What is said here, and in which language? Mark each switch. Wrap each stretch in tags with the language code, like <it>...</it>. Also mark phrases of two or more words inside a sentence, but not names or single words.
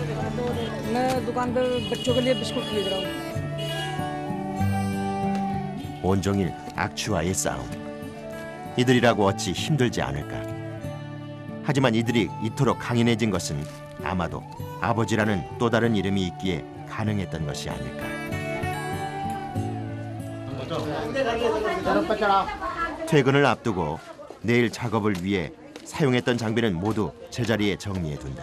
<hi>मैं दुकान पे बच्चों के लिए बिस्कुट खरीद रहा हूँ।</hi> <ko>온종일 악취와의 싸움. 이들이라고 어찌 힘들지 않을까. 하지만 이들이 이토록 강인해진 것은 아마도 아버지라는 또 다른 이름이 있기에 가능했던 것이 아닐까. 퇴근을 앞두고 내일 작업을 위해 사용했던 장비는 모두 제자리에 정리해둔다.</ko>